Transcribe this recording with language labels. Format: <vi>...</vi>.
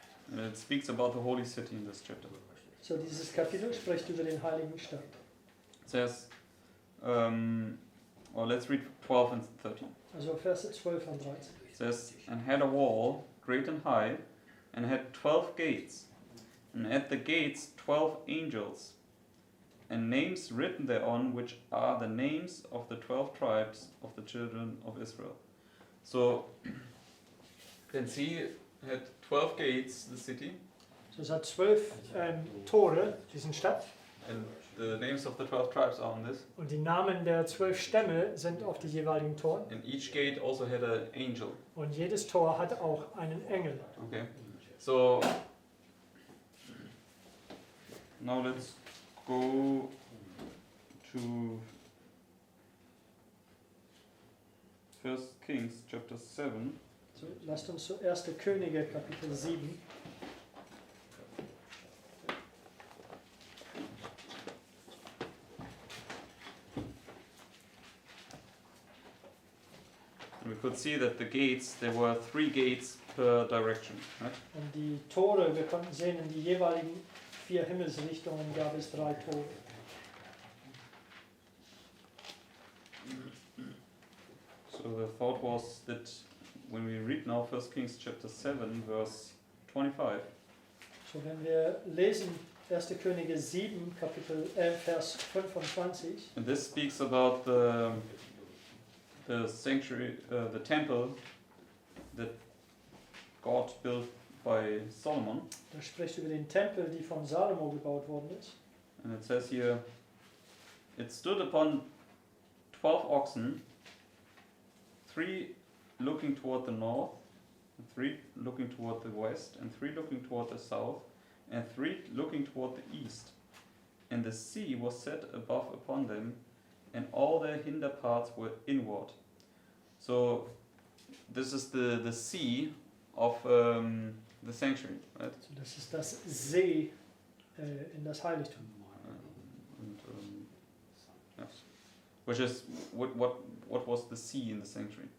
<en>And it speaks about the holy city in this chapter.</en> <de>So, dieses Kapitel spricht über den heiligen Stadt.</de> <en>It says, or let's read 12 and 13.</en> <de>Also Verse 12 und 13.</de> <en>It says, and had a wall great and high, and had 12 gates, and at the gates 12 angels, and names written thereon, which are the names of the 12 tribes of the children of Israel. So, you can see it had 12 gates, the city,</en> <de>So, es hat 12 Tore, diesen Stadt.</de> <en>and the names of the 12 tribes are on this.</en> <de>Und die Namen der 12 Stämme sind auf die jeweiligen Toren.</de> <en>And each gate also had an angel.</en> <de>Und jedes Tor hat auch einen Engel.</de> <en>Okay, so now let's go to 1 Kings chapter 7.</en> <de>So, lasst uns zu 1. Könige Kapitel 7.</de> <en>And we could see that the gates, there were 3 gates per direction, right?</en> <de>Und die Tore, wir konnten sehen, in die jeweiligen 4 Himmelsrichtungen gab es 3 Tore.</de> <en>So the thought was that when we read now 1 Kings chapter 7 verse 25,</en> <de>So, wenn wir lesen 1. Könige 7, Vers 25,</de> <en>and this speaks about the sanctuary, the temple that God built by Solomon.</en> <de>da spricht über den Tempel, die von Salomo gebaut worden ist.</de> <en>And it says here, it stood upon 12 oxen, 3 looking toward the north, 3 looking toward the west, and 3 looking toward the south, and 3 looking toward the east. And the sea was set above upon them, and all their hinder parts were inward. So this is the sea of the sanctuary, right?</en> <de>So, das ist das See in das Heiligtum.</de> <en>And, yes. Which is what was the sea in the sanctuary?</en>